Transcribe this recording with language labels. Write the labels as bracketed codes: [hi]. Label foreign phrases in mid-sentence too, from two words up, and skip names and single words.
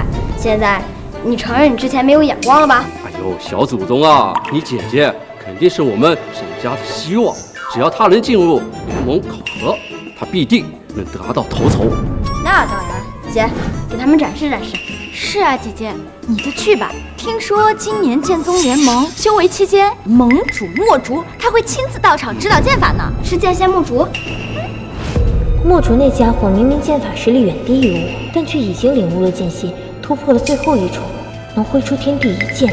[zh] 現在你承認你之前沒有眼光了吧？哎呦，小祖宗啊，你姐姐肯定是我們沈家的希望，只要她能進入聯盟考核，她必定能得到頭籌。那當然，姐，給他們展示展示。是啊，姐姐，你就去吧。聽說今年劍宗聯盟修為期間，盟主墨竹他會親自到場指導劍法呢。是劍仙墨竹？墨竹那家伙明明劍法實力遠低於我，但卻已經領悟了劍心，突破了最後一重，能揮出天地一劍。